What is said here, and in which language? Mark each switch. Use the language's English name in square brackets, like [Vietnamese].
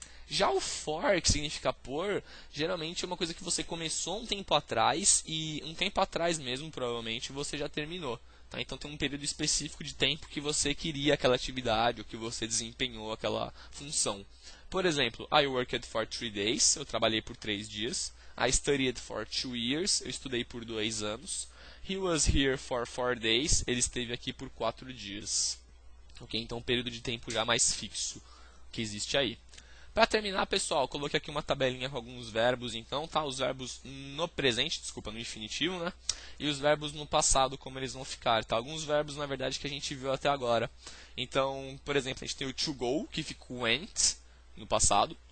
[Portuguese] Já o for, que significa por, geralmente é uma coisa que você começou um tempo atrás e um tempo atrás mesmo, provavelmente, você já terminou. Tá? Então tem um período específico de tempo que você queria aquela atividade ou que você desempenhou aquela função. Por exemplo, [English] I worked for 3 days, [Portuguese] eu trabalhei por 3 dias. [English] I studied for 2 years, [Portuguese] eu estudei por 2 anos. [English] He was here for 4 days, [Portuguese] ele esteve aqui por 4 dias. Okay? Então um período de tempo já mais fixo que existe aí. Para terminar, pessoal, coloquei aqui uma tabelinha com alguns verbos, então, tá? Os verbos no presente, desculpa, no infinitivo, né? E os verbos no passado, como eles vão ficar, tá? Alguns verbos, na verdade, que a gente viu até agora. Então, por exemplo, a gente tem o to go, que fica o went, no passado.